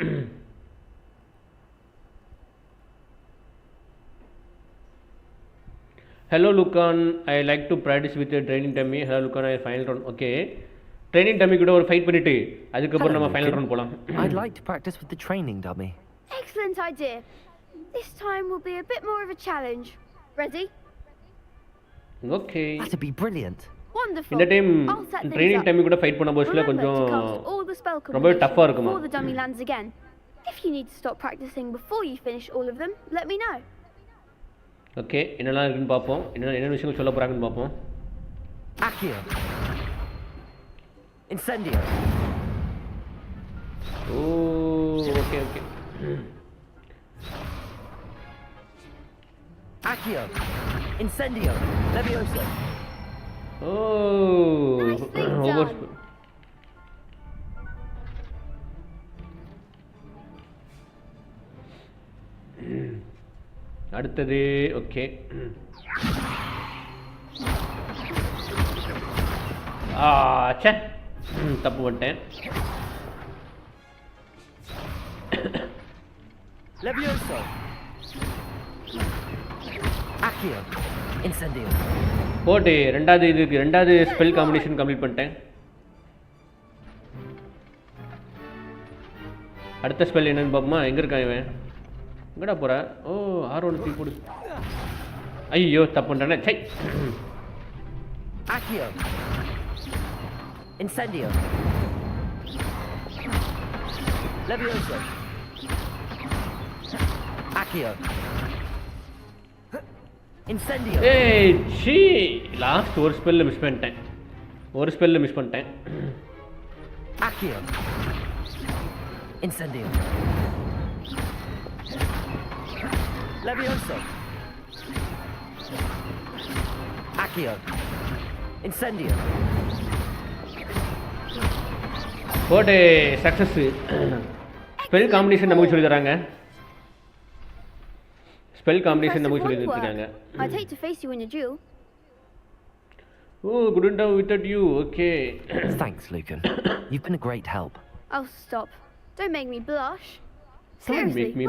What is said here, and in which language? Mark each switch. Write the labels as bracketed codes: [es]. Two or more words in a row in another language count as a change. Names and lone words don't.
[en] Hello Lucan, I like to practice with your training dummy. Hello Lucan, I final round. [ta] Okay. [en] Training dummy [ta] கூட ஒரு ஃபைட் பண்ணிட்டு அதுக்கப்புறம் நம்ம [en] final round [ta] போலாம். [en] I'd like to practice with the training dummy. Excellent idea. This time will be a bit more of a challenge. Ready? Okay. That'd be brilliant. Wonderful. [ta] இந்த டைம் [en] I'll set things ட்ரெய்னிங் up. [ta] டைம் கூட ஃபைட் பண்ண போஸ்ல [en] Remember [ta] கொஞ்சம் [en] to cast all the spell [ta] ரொம்ப டஃப்பா [en] combinations [ta] இருக்குமா? [en] before the dummy lands again. If you need to stop practicing before you finish all of them, let me know. [ta] ஓகே, என்னெல்லாம் இருக்குன்னு பார்ப்போம். என்ன விஷயங்கள் சொல்ல போறாங்கன்னு பார்ப்போம். [en] Accio. Incendio. [ta] ஓ, ஓகே ஓகே. [en] Accio. Incendio. Levioso. [ta] ஓ, [en] Nicely Hogwarts. done. [ta] அடுத்தது ஓகே. ச்சே, தப்பு பண்ணிட்டேன். [en] Levioso. Accio. Incendio. [ta] போட்டு ரெண்டாவது [en] spell combination complete [ta] பண்ணிட்டேன். அடுத்த ஸ்பெல் என்னன்னு பார்ப்போமா? எங்கே இருக்கான் இவன்? எங்கடா போற? ஓ, R1 தூக்கி போடு. ஐயோ, தப்பு பண்ணிட்டேனே. சை. [en] Accio. Incendio. Levioso. Accio. Incendio. [ta] ஏய் சீ, லாஸ்ட் ஒரு ஸ்பெல்ல மிஸ் பண்ணிட்டேன். [en] Accio. Incendio. Levioso. Accio. Incendio. [ta] போட்டு சக்ஸஸ். [en] spell combination [ta] நமக்கு சொல்லி தராங்க. [en] Impressive work. I'd hate to face you in a duel. Oh, couldn't have without you. Okay. Thanks, Lucan. You've been a great help. Oh, stop. Don't make me blush. Don't Seriously, make me